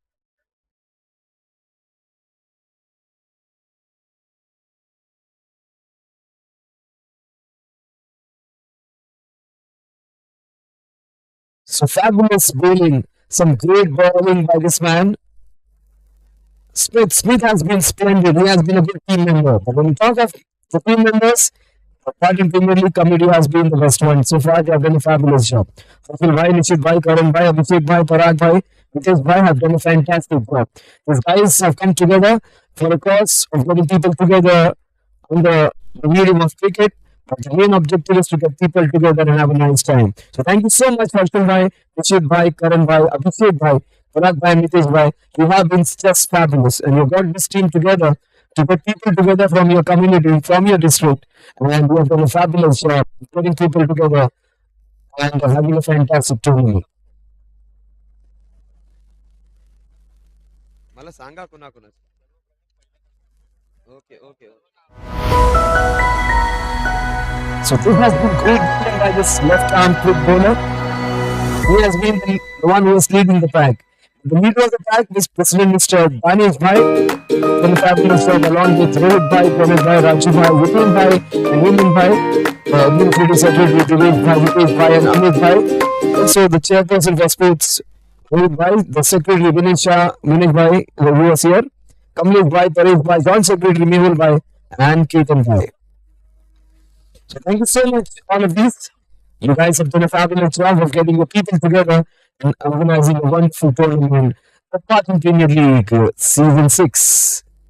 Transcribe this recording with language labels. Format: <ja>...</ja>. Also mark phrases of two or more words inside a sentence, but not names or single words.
<en>So fabulous bowling. Some great bowling by this man. Smith has been splendid. He has been a good team member. But when you talk of the team members, the Patan Premier League committee has been the best one. So far, they have done a fabulous job. Fafil Bhai, Nishit Bhai, Karan Bhai, Abhishek Bhai, Parag Bhai, Nitesh Bhai have done a fantastic job. These guys have come together for a cause of getting people together on the medium of cricket. But the main objective is to get people together and have a nice time. So thank you so much, Harshal Bhai, Nishit Bhai, Karan Bhai, Abhishek Bhai, Parag Bhai, Nitesh Bhai. You have been just fabulous. And you've got this team together to get people together from your community, from your district. And you have done a fabulous job getting people together and having a fantastic tournament.</en> <mr>मला सांगा कोणाकोणाच.</mr> <en>okay okay. So this has been great bowling by this left-arm quick bowler. He has been the one who is leading the pack. The leader of the pack is President Mr. Danish Bhai, done a fabulous job along with Rohit Bhai, Pramit Bhai, Raju Bhai, Vipin Bhai, and Heman Bhai, Administrative Secretary Devesh Bhai, Vikesh Bhai, and Amit Bhai. Also, the chairperson for sports, Rohit Bhai, the secretary Vinesh Shah, Vinesh Bhai, who was here, Kamlesh Bhai, Paresh Bhai, Joint Secretary Mehul Bhai, and Ketan Bhai. So thank you so much, all of these. You guys have done a fabulous job of getting your people together and organizing a wonderful tournament, the Patan Premier League Season 6.</en>